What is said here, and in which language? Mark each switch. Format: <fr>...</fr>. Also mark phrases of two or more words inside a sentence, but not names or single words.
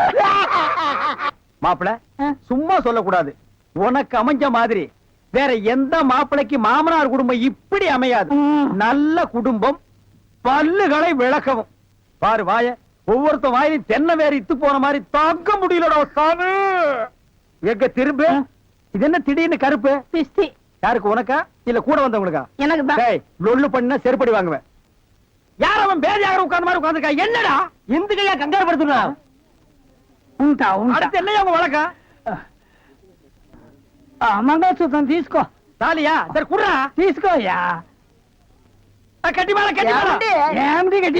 <ta>மாப்பிள சும்மா சொல்லக்கூடாது உனக்கு அமைஞ்ச மாதிரி வேற எந்த மாப்பிளைக்கு மாமனார் குடும்பம் இப்படி அமையாது நல்ல குடும்பம் பல்லுகளை விளக்கவும் பாரு வாய ஒவ்வொருத்த வாயிலும் தென்னை வேற இத்து போன மாதிரி தாக்க முடியலடா சாமி எங்க திரும்ப இது என்ன திடீர்னு கருப்பு பிஸ்தி யாருக்கு உனக்கா இல்ல கூட வந்தவங்களுக்கா எனக்கு தான் டேய் லொள்ளு பண்ணா செருப்படி வாங்குவேன் யார் அவன் பேதியாக உட்கார்ந்த மாதிரி உட்கார்ந்துருக்கா என்னடா இந்த கையா கங்காரு படுத்துனா</ta> <te>ఉంటా ఉంటా</te> <ta>அடுத்து என்ன அவங்க வழக்கா</ta> <te>మంగళసూత్రం తీసుకో</te> <ta>தாலியா சரி குடுறா</ta> <te>తీసుకోయా</te> <ta>கட்டி மேல கட்டி மேல</ta> <te>ఏమిటి గట్టి</te>